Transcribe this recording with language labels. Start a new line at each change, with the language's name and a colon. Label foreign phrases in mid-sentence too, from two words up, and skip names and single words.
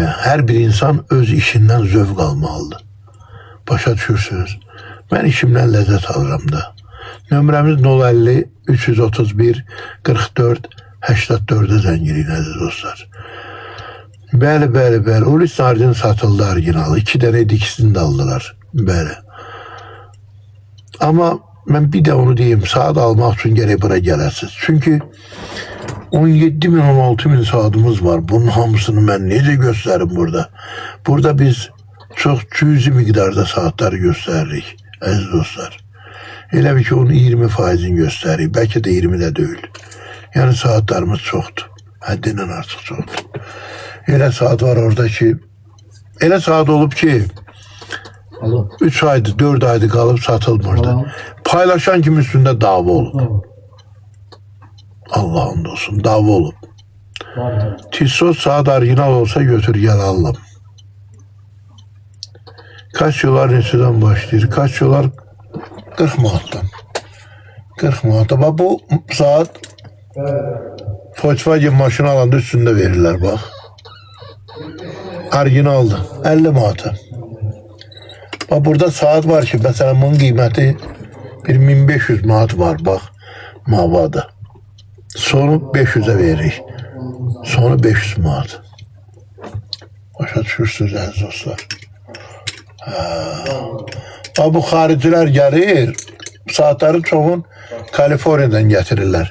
Azerbaijani: Her bir insan öz işinden zövq almalıdır. Başa düşürsünüz. Ben işimden lezzet alıram da. Nömrəmiz 050 331 44 84'e zəngin əziz dostlar. Bəli. Ulis sardin satıldı orijinal. 2 tane ikisini de aldılar. Bəli.
Turkish: Ama ben bir de onu diyeyim. Saat almak için gerek buraya gələsiniz.
Azerbaijani: Çünkü 17 bin 16 bin saatimiz var.
Turkish: Bunun hamısını ben necə gösteririm burada? Burada biz çok cüzi miktarda saatleri gösteririk
Azerbaijani: əziz dostlar. Elə bir ki onun 20%'ini gösteririk.
Turkish: Belki de 20 de değil. Yani saatlerimiz çoktu.
Azerbaijani: Həddindən artıq çoktu. Elə saat var orada ki, elə saat olub ki 3 aydır, 4 aydır qalıb satılmırdı. Paylaşan kimi üstünde dava olub. Allah'ın olsun, dava olub. Tissot saat orijinal olsa götür gel alım. Kaç yıllar neçədən başlayır? Kaç yıllar 40 manatdan. 40 manatdan. Bak bu saat Volkswagen maşını alanda üstünde verirler bak. Orijinaldır. 50 manata. Bak burada saat var ki mesela bunun qiyməti bir 1500 manat var bak mavada. Sonu 500'e veririk. Sonu 500 manat. Başa düşürsünüz əziz dostlar. Bu xaricilər gəlir, saatları çoxun Kaliforniyadan gətirirlər.